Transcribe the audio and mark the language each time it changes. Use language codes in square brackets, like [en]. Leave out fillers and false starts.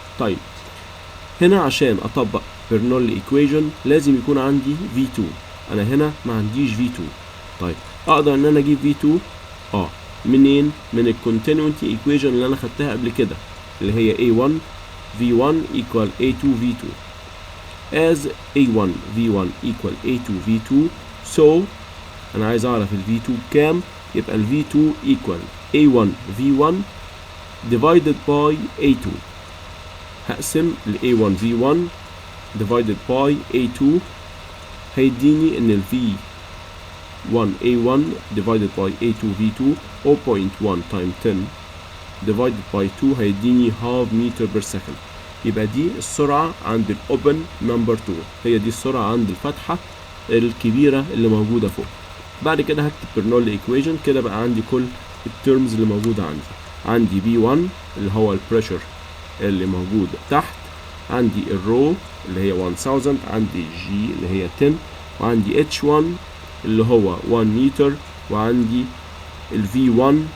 [ar] طيب هنا عشان اطبق برنولي ايكويجن لازم يكون عندي V2، انا هنا ما عنديش V2. طيب اقدر ان انا اجيب V2 منين؟ من الكونتينيوتي ايكويجن اللي انا خدتها قبل كده اللي هي A1 V1 equal A2 V2. [en] as A1 V1 equal A2 V2 so انا عايز اعرف ال V2 بكام، يبقى ال V2 equal A1 V1 divided by A2. هقسم ال A1 V1 divided by A2 هيديني ان ال V1 A1 divided by A2 V2 0.1 times 10 divided by 2 هيديني half meter per second. [ar] يبقى دي السرعة عند الأوبن نمبر 2، هي دي السرعة عند الفتحة الكبيرة اللي موجودة فوق. بعد كده هكتب برنولي ايكويجن كده بقى عندي كل الترمز اللي موجودة عندي B1 اللي هو البريشر اللي موجود تحت، عندي الرو اللي هي 1000، عندي G اللي هي 10، وعندي H1 اللي هو 1 متر، وعندي ال V1